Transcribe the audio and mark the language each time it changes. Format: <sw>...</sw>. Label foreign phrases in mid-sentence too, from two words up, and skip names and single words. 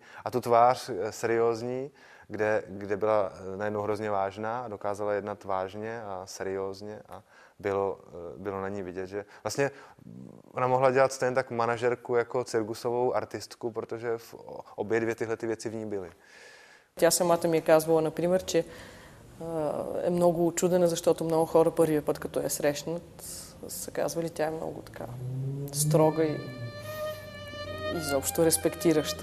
<cs>A tu tvář seriózní, kde byla najednou hrozně vážná a dokázala jednat vážně a seriózně a bylo na ní vidět, že vlastně ona mohla dělat stejně tak manažerku jako cirkusovou artistku, protože obě dvě tyhle ty věci v ní byly.</cs> <bg>Тя самата ми е казвала, например, че е много учудена, защото много хора първия път, като я срещнат, са казвали, тя е много така строга и изобщо респектираща.</bg>